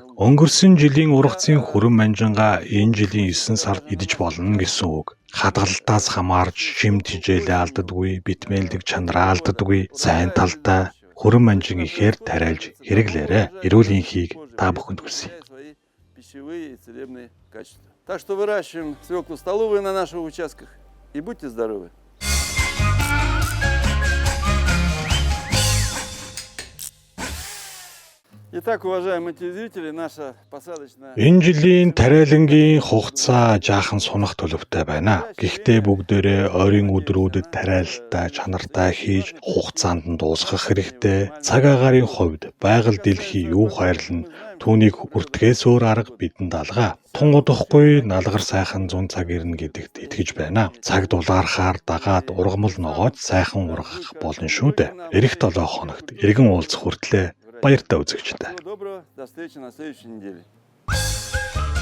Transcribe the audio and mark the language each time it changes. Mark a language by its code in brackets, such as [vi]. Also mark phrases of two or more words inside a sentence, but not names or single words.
[mn] Өнгөрсөн жилийн ургацын хүрэн манжингаа энэ жилийн 9 сард идэж болно гэсэн үг. Хадгалалтаас хамаарч шимт хижээлээ алддаггүй, витаминлэг чанараа алддаггүй, сайн талтай хүрэн манжин ихээр тариалж хэрэглээрэй. Эрүүл энхийг та бүхэнд хүсье. [ru] Так что выращиваем свеклу столовую на наших участках и будьте здоровы. Итак, уважаемые телезрители, наша посадочная... [mn] Энэ жилийн тариалангийн хугацаа жаахан сунах төлөвтэй байна. Гэхдээ бүгдээрээ ойрын өдрүүдэд тариалалтай чанартай хийж хугацаанд нь дуусгах хэрэгтэй. Цаг агаарын хувьд байгаль дэлхий юу хайрлана, түүнийг бүртгэхээс өөр арга бидэнд алгаа. Тун удахгүй налгар сайхан 100 цаг ирнэ гэдэгт итгэж байна. Цаг дулаархаар дагаад ургамал ногоож сайхан ургах болно шүү дээ. Ирэх 7 хоногт иргэн уулзах хүртлээр баяртай үзэгчтэй. [ru] Всего доброго, до встречи на следующей неделе.